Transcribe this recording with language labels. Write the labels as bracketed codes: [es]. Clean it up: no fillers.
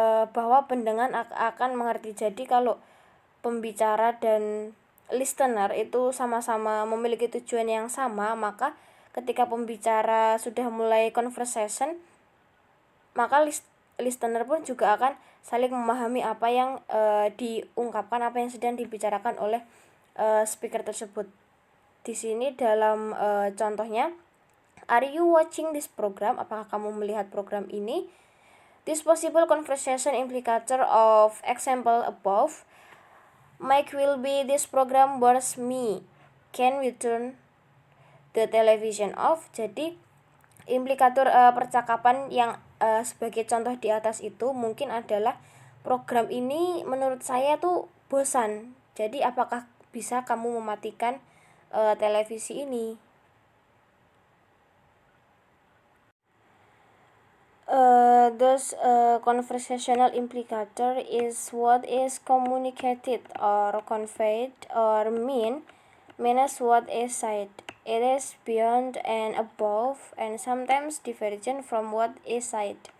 [id] bahwa pendengar akan mengerti. Jadi kalau pembicara dan listener itu sama-sama memiliki tujuan yang sama, maka ketika pembicara sudah mulai conversation, maka listener pun juga akan saling memahami apa yang diungkapkan, apa yang sedang dibicarakan oleh speaker tersebut. Di sini dalam contohnya, [en] are you watching this program? [id] Apakah kamu melihat program ini? [en] This possible conversation implicator of example above might will be this program bores me. Can we turn the television off? [id] Jadi implikator percakapan yang sebagai contoh di atas itu mungkin adalah program ini menurut saya tuh bosan. Jadi apakah bisa kamu mematikan televisi ini? [en] Thus, conversational implicator is what is communicated or conveyed or means what is said. It is beyond and above and sometimes divergent from what is said.